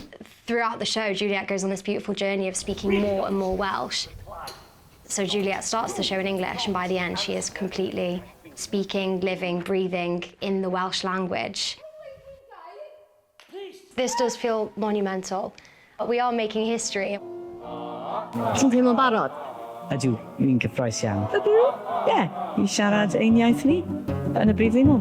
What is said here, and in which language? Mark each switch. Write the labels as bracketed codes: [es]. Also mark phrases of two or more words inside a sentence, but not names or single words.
[en] Throughout the show, Juliet goes on this beautiful journey of speaking more and more Welsh. So Juliet starts the show in English, and by the end she is completely speaking, living, breathing in the Welsh language. This does feel monumental. We are making history. [cy] Ti'n teimlo'n barod? Ydw, ni'n gyffroes iawn. Ydw? Ie, i siarad ein iaith ni yn y brifddinas.